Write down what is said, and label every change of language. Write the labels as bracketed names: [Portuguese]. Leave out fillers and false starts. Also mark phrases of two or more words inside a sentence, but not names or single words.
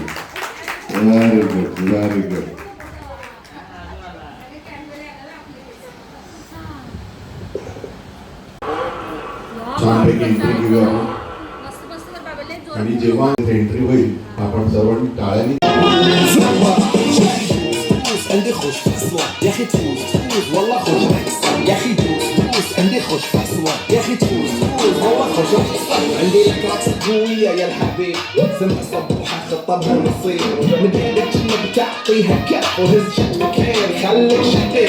[English] Very good, very good. [Marathi] छानपैकी एंट्री घेऊया आपण. आणि जेव्हा एंट्री होईल आपण सर्वांनी टाळ्यांनी [Arabic] عندي خوش في الصوان يا اخي تفوز تفوز والله خوش يا اخي تفوز تفوز عندي خوش في الصوان يا اخي تفوز تفوز والله خوش عندي لك رقصة قوية يا الحبيب سمع صبوحة خطبها ونصير من ايدك كأنك تعطيها كف وهز شكلك خير خليك شقيق